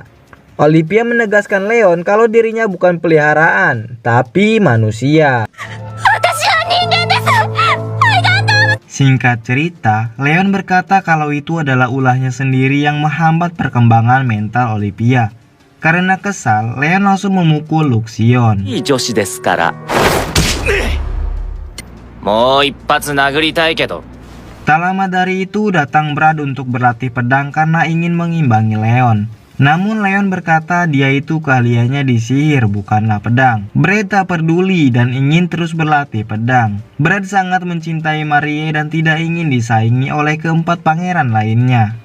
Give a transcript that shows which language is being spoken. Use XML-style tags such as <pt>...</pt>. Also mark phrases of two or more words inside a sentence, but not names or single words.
<id>Olivia menegaskan Leon kalau dirinya bukan peliharaan, tapi manusia. Singkat cerita, Leon berkata kalau itu adalah ulahnya sendiri yang menghambat perkembangan mental Olivia. Karena kesal, Leon langsung memukul Luxion.</id> <ja>いい女子ですから。もう一発殴りたいけど。</ja> <id>Tak lama dari itu datang Brad untuk berlatih pedang karena ingin mengimbangi Leon. Namun Leon berkata dia itu keahliannya di sihir bukanlah pedang. Brad tak peduli dan ingin terus berlatih pedang. Brad sangat mencintai Marie dan tidak ingin disaingi oleh keempat pangeran lainnya.</id>